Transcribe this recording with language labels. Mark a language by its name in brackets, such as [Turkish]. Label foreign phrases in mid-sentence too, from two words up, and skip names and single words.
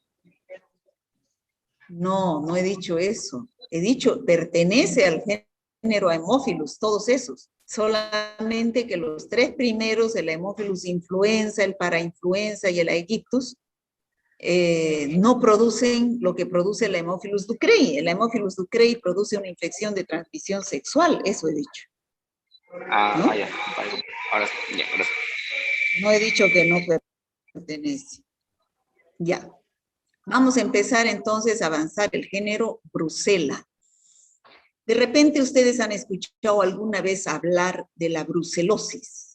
[Spanish] No, no he dicho eso. He dicho, pertenece al género Haemophilus, todos esos. Solamente que los tres primeros, el Haemophilus influenza, el parainfluenza y el Aegyptus, no producen lo que produce el Haemophilus ducrei. El Haemophilus ducrei produce una infección de transmisión sexual, eso he dicho. Ah, ¿No? ya, vale. Ahora sí, ya, gracias. No he dicho que no pertenece. Ya. Vamos a empezar entonces a avanzar el género Brucella. De repente ustedes han escuchado alguna vez hablar de la brucelosis.